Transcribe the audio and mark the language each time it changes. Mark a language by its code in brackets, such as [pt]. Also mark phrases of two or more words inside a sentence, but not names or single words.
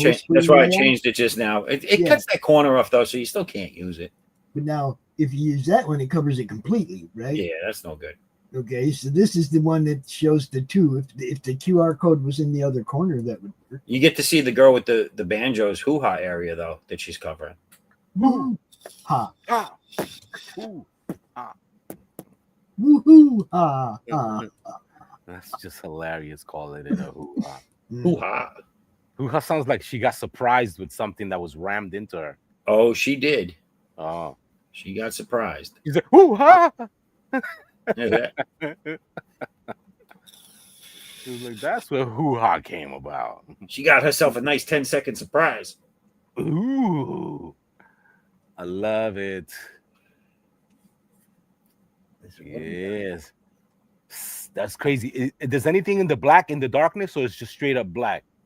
[en] That's screen why I layout. changed it just now. It Yeah. cuts that corner off though, so you still can't use it. But now, if you use that one, it covers it completely, right? Yeah, that's no good. Okay, so this is the one that shows the two. If the QR code was in the other corner, that would work. You get to see the girl with the banjos hoo-ha area though that she's covering. Woo ha! Ah. Ooh. Woohoo ha! Ha! That's just hilarious. Calling it a hoo-ha. Hoo-ha. Hoo-ha sounds like she got surprised with something that was rammed into her. Oh, she did. Oh. She got surprised. He's like, hoo-ha! Yeah. She was like, that's where hoo-ha came about. She got herself a nice 10-second surprise. Ooh. I love it. Yes. That's crazy. Does anything in the black in the darkness, or it's just straight up black?